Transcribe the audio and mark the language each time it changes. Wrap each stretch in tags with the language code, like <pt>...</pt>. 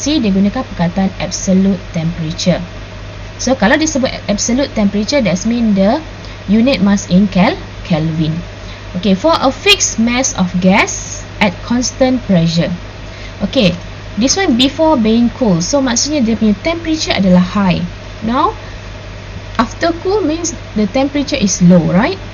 <en>C,</en> <ms>dia gunakan perkataan</ms> <en>absolute temperature. So,</en> <ms>kalau disebut</ms> <en>absolute temperature, that means the unit mass in Kelvin. Okay, for a fixed mass of gas at constant pressure. Okay, this one before being cool.</en> <ms>So, maksudnya dia punya temperature adalah high.</ms> <en>Now, after cool means the temperature is low, right?</en>